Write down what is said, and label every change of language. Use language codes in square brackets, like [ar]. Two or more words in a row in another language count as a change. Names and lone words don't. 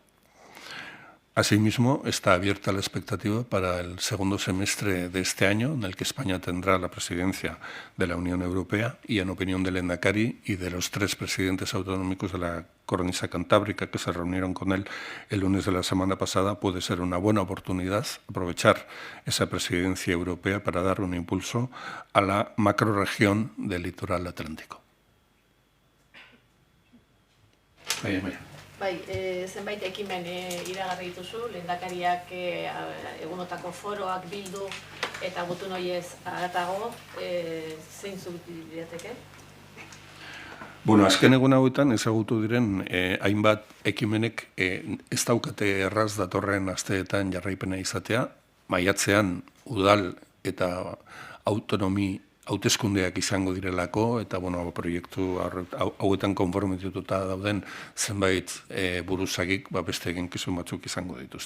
[es] Asimismo, está abierta la expectativa para el segundo semestre de este año, en el que España tendrá la presidencia de la Unión Europea, y en opinión del Lehendakari y de los 3 presidentes autonómicos de la Cornisa Cantábrica que se reunieron con él el lunes de la semana pasada, puede ser una buena oportunidad aprovechar esa presidencia europea para dar un impulso a la macrorregión del litoral atlántico. [eu] Bai, zenbait ekimen iragarri dituzu, lehendakariak egunotako foroak bildu eta gutun horiez haratago, zeintzuk dirateke? Bueno, azken egun hauetan ezagutu diren hainbat ekimenek ez daukate erraz datorren asteetan jarraipena izatea, maiatzean udal eta autonomi hauteskundeak izango direlako, eta proiektu hauetan konformituta dauden zenbait buruzagik beste eginkizun batzuk izango dituzte.